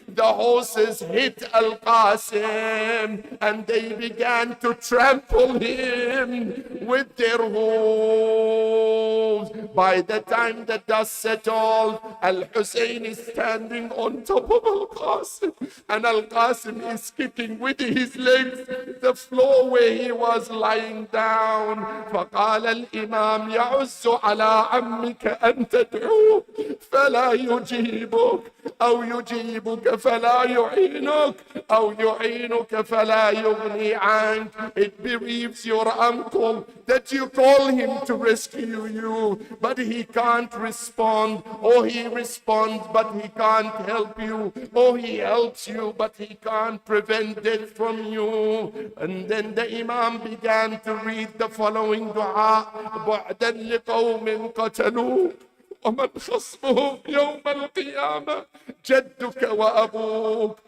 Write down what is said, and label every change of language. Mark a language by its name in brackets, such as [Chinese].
[English] The horses hit Al-Qassim and they began to trample him with their hooves. By the time the dust settled, Al-Hussein is standing on top of Al-Qassim, and Al-Qassim is kicking with his legs the floor where he was lying down. [Arabic] فقال الإمام يعز على عمك أن تدعوه فلا يجيبك، أو يجيبك فلا يعينك، أو يعينك فلا يغني عنك. [English] It bereaves your uncle that you call him to rescue you, but he can't respond, or he responds but he can't help you, or he helps you but he can't prevent death from you. And then the Imam began to read the following dua: [Arabic] بعدا لقوم قتلوا ومن خصمهم يوم القيامة جدك وأبوك.